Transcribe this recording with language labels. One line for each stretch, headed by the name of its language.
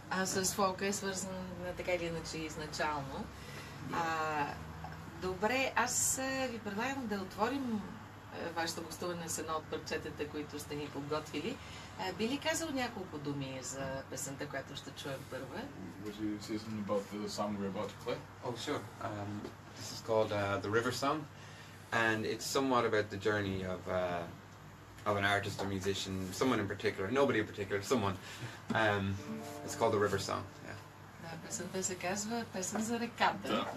Bulgarian: А с фолка е свързан така или иначе изначално. Добре, аз ви предлагам да отворим вашето гостуване с едно от парчетата, които сте ни подготвили. Би ли казал няколко думи за песента, която ще чуем първа?
English: Would you say something about the song we're about to play? Oh, sure. This is called The River Song, and it's somewhat about the journey of an artist or musician, someone in particular, nobody in particular, someone. It's called The River Song. Yeah.
Bulgarian: Да, песента се казва Песен за реката.